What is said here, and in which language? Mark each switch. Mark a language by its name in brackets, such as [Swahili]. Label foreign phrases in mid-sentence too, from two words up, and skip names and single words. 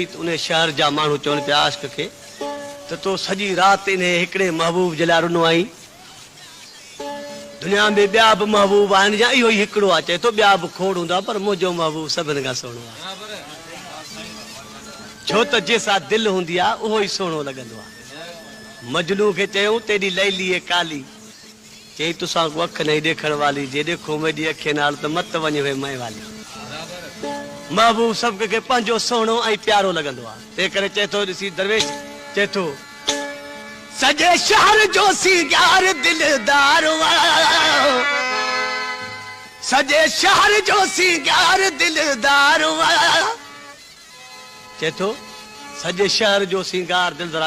[Sindhi] त उन शहर जा माण्हू चवनि पिया आष्ट खे त तो सॼी रात इन हिकिड़े महबूब जे लाइ रुनो आई। दुनिया में ॿिया बि महबूब आहिनि या इहो ई हिकिड़ो आहे? चए थो ॿिया बि खोड़ हूंदा पर मुंहिंजो महबूब सभिनि खां सुहिणो आहे। छो त जंहिंसां दिलि हूंदी आहे उहो ई सुहिणो लॻंदो आहे। मजनू खे चयूं [Punjabi] ਤੇਰੀ ਲੈਲੀ ਹੈ ਕਾਲੀ, ਚਈ ਤੁਸਾਂ ਕੋ ਅੱਖ ਨਹੀਂ ਦੇਖਣ ਵਾਲੀ, ਜੇ ਦੇਖੋ ਮੇਰੀ ਅੱਖੇ ਨਾਲ ਤ ਮਤ ਵੰਞ ਵੇ ਮੈਂ ਵਾਲੀ। [Sindhi] महबूब सभ खे पंहिंजो सुहिणो ऐं प्यारो लॻंदो आहे। तंहिं करे चए थो ॾिसी दरवेश चए थो सॼे शहर जो सिंगार दिलदार सॼे शहर जो सिंगार दिलदार चए थो सॼे शहर जो सिंगार दिलदार।